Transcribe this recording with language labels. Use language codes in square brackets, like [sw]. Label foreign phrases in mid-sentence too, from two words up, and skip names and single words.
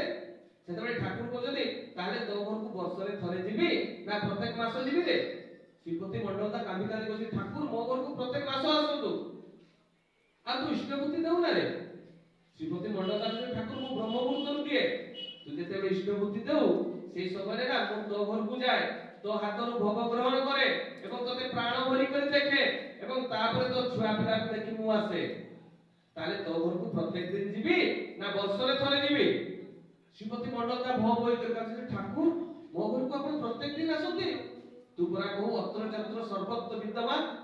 [or] ସେତେବେଳେ ଠାକୁର କହୁଛନ୍ତି ତାହେଲେ ତୋ ଘରକୁ ବର୍ଷରେ ଥରେ ଯିବି ନା ପ୍ରତ୍ୟେକ ମାସ ଯିବି ରେ? ଶ୍ରୀପତି ମଣ୍ଡଳ ତା କାନ୍ଦି କାନ୍ଦି କହୁଛି ଠାକୁର ମୋ ଘରକୁ ପ୍ରତ୍ୟେକ ମାସ ଆସନ୍ତୁ, ଆଉ ତୁ ଇଷ୍ଟବୁଦ୍ଧି ଦେଉ ନା ରେ? ଶ୍ରୀପତି ମଣ୍ଡଳ ଠାକୁର ମୁଁ ବ୍ରହ୍ମମୁହୂର୍ତ୍ତରୁ ଦିଏ, ତୁ ଯେତେବେଳେ ଇଷ୍ଟବୁଦ୍ଧି ଦେଉ ସେଇ ସମୟେ ନା ମୁଁ ତୋ ଘରକୁ ଯାଏ, ତୋ ହାତରୁ ଭୋଗ ଗ୍ରହଣ କରେ ଏବଂ ତୋତେ ପ୍ରାଣ ଭରି କରି ଦେଖେ ଏବଂ ତାପରେ ତୋ ଛୁଆ ପିଲାକୁ ଦେଖି ମୁଁ ଆସେ। ତାହେଲେ ତୋ ଘରକୁ ପ୍ରତ୍ୟେକ ଦିନ ଯିବି ନା ବର୍ଷରେ ଥରେ ଯିବି? ଶ୍ରୀପତି ମଣ୍ଡଳ ତା ଭୋଗ ହୋଇ କହିଲେ ଠାକୁର ମୋ ଘରକୁ ଆପଣ ପ୍ରତ୍ୟେକ ଦିନ ଆସନ୍ତି, ତୁ ପରା କହୁ ଅତ୍ର ଯନ୍ତ୍ର ସର୍ବତ୍ର ବିଦ୍ୟମାନ।